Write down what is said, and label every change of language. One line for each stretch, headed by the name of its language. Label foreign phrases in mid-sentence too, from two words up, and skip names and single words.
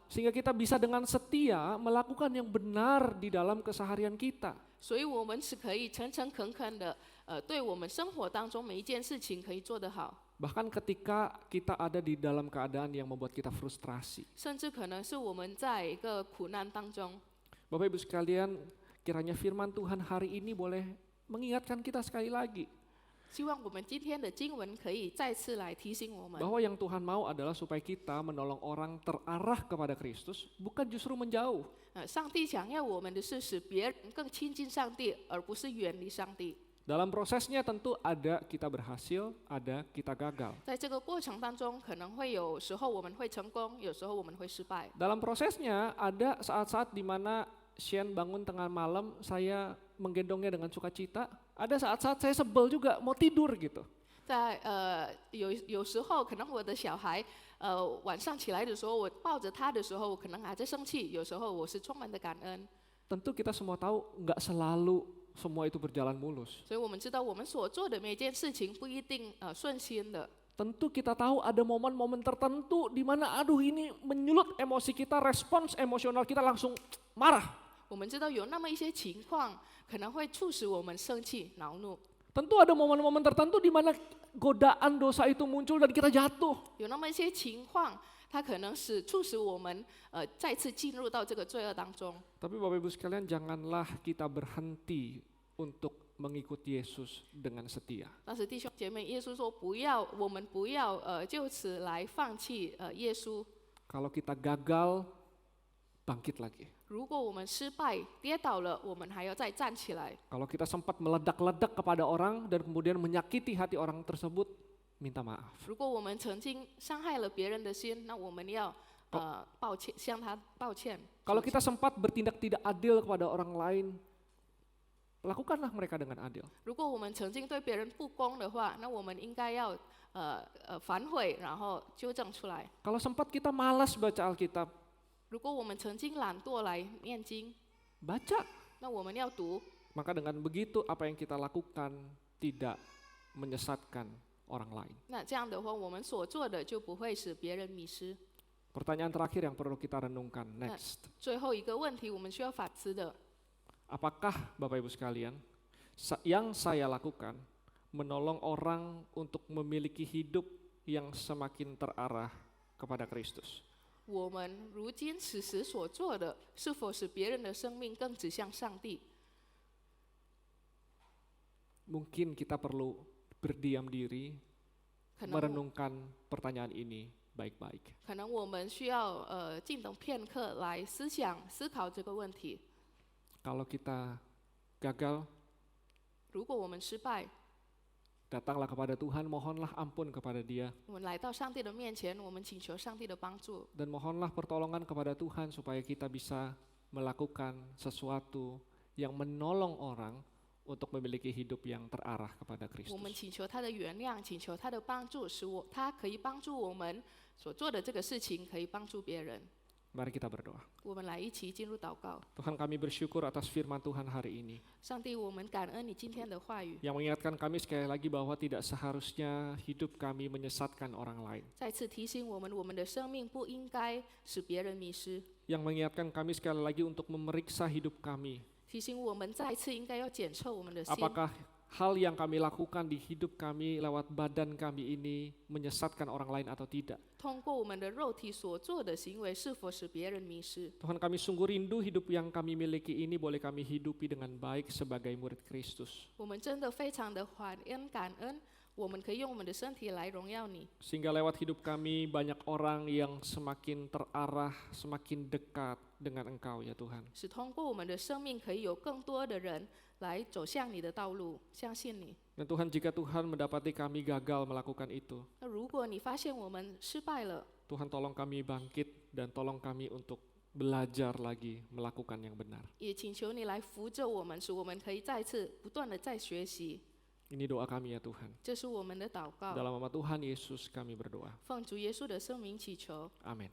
Indonesian: Sehingga kita bisa dengan setia melakukan yang benar di dalam keseharian kita.
Chinese: 所以我们是可以诚诚恳恳的，对我们生活当中每一件事情可以做得好，
Indonesian: Bahkan ketika kita ada di dalam keadaan yang membuat kita frustrasi.
Chinese: 甚至可能是我们在一个苦难当中。
Indonesian: Bapak Ibu sekalian, kiranya firman Tuhan hari ini boleh mengingatkan kita sekali lagi.
Chinese: 希望我们今天的经文可以再次来提醒我们，
Indonesian: Bahwa yang Tuhan mau adalah supaya kita menolong orang terarah kepada Kristus, bukan justru menjauh.
Chinese: 上帝想要我们的是使别人更亲近上帝，而不是远离上帝。
Indonesian: Dalam prosesnya tentu ada kita berhasil, ada kita gagal.
Chinese: 在这个过程当中，可能会有时候我们会成功，有时候我们会失败。
Indonesian: Dalam prosesnya ada saat-saat di mana Shen bangun tengah malam, saya menggendongnya dengan sukacita. Ada saat-saat saya sebel juga, mau tidur gitu.
Chinese: 在有时候可能我的小孩晚上起来的时候，我抱着他的时候，我可能还在生气，有时候我是充满的感恩。
Indonesian: Tentu kita semua tahu nggak selalu semua itu berjalan mulus.
Chinese: 所以我们知道我们所做的每件事情不一定顺心的。
Indonesian: Tentu kita tahu ada momen-momen tertentu di mana aduh ini menyulut emosi kita, respons emosional kita langsung marah.
Chinese: 我们知道有那么一些情况可能会促使我们生气、恼怒，
Indonesian: Tentu ada momen-momen tertentu di mana godaan dosa itu muncul dan kita jatuh.
Chinese: 有那么一些情况，它可能促使我们再次进入到这个罪恶当中。
Indonesian: Tapi Bapak Ibu sekalian, janganlah kita berhenti untuk mengikuti Yesus dengan setia.
Chinese: 但是弟兄姐妹，耶稣说不要，我们不要就此来放弃耶稣。
Indonesian: Kalau kita gagal, bangkit lagi.
Chinese: 如果我们失败、跌倒了，我们还要再站起来。
Indonesian: Kalau kita sempat meledak-ledak kepada orang dan kemudian menyakiti hati orang tersebut, minta maaf.
Chinese: 如果我们曾经伤害了别人的心，那我们要抱歉，向他抱歉。
Indonesian: Kalau kita sempat bertindak tidak adil kepada orang lain, lakukanlah mereka dengan adil.
Chinese: 如果我们曾经对别人不公的话，那我们应该要反悔，然后纠正出来。
Indonesian: Kalau sempat kita malas baca Alkitab,
Chinese: 如果我们曾经懒惰来念经，
Indonesian: baca.
Chinese: 那我们要读。
Indonesian: Maka dengan begitu apa yang kita lakukan tidak menyesatkan orang lain.
Chinese: 那这样的话，我们所做的就不会使别人迷失。
Indonesian: Pertanyaan terakhir yang perlu kita renungkan, next.
Chinese: 最后一个问题，我们需要反思的，
Indonesian: Apakah Bapak Ibu sekalian, yang saya lakukan menolong orang untuk memiliki hidup yang semakin terarah kepada Kristus?
Chinese: 我们如今此时所做的，是否使别人的生命更指向上帝？
Indonesian: Mungkin kita perlu berdiam diri,
Chinese: 可能
Indonesian: merenungkan pertanyaan ini baik-baik.
Chinese: 可能我们需要静等片刻来思考这个问题。
Indonesian: Kalau kita gagal,
Chinese: 如果我们失败，
Indonesian: datanglah kepada Tuhan, mohonlah ampun kepada Dia,
Chinese: 我们来到上帝的面前，我们请求上帝的帮助，
Indonesian: dan mohonlah pertolongan kepada Tuhan supaya kita bisa melakukan sesuatu yang menolong orang untuk memiliki hidup yang terarah kepada
Chinese: 我们
Indonesian: Kristus.
Chinese: 请求他的原谅，请求他的帮助，使他可以帮助我们所做的这个事情，可以帮助别人。
Indonesian: Mari kita berdoa.
Chinese: 我们来一起进入祷告。
Indonesian: Tuhan, kami bersyukur atas firman Tuhan hari ini,
Chinese: 上帝，我们感恩你今天的话语，
Indonesian: yang mengingatkan kami sekali lagi bahwa tidak seharusnya hidup kami menyesatkan orang lain.
Chinese: 再次提醒我们的生命不应该使别人迷失，
Indonesian: Yang mengingatkan kami sekali lagi untuk memeriksa hidup kami.
Chinese: 提醒我们再次应该要检测我们的心，
Indonesian: Apakah hal yang kami lakukan di hidup kami lewat badan kami ini menyesatkan orang lain atau tidak.
Chinese: 通过我们的肉体所做的行为，是否使别人迷失？
Indonesian: Tuhan, kami sungguh rindu hidup yang kami miliki ini boleh kami hidupi dengan baik sebagai murid Kristus.
Chinese: 我们真的非常的感恩，我们可以用我们的身体来荣耀你，
Indonesian: Sehingga lewat hidup kami banyak orang yang semakin terarah, semakin dekat dengan Engkau ya Tuhan.
Chinese: 使通过我们的生命可以有更多的人来走向你的道路，相信你。
Indonesian: Dan Tuhan, jika Tuhan mendapati kami gagal melakukan itu,
Chinese: 那如果你发现我们失败了，
Indonesian: Tuhan tolong kami bangkit dan tolong kami untuk belajar lagi melakukan yang benar.
Chinese: 也请求你来扶着我们，使我们可以再次不断的在学习。
Indonesian: Ini doa kami ya Tuhan.
Chinese: 这是我们的祷告，
Indonesian: Dalam nama Tuhan Yesus kami berdoa.
Chinese: 奉主耶稣的圣名祈求，
Indonesian: Amin.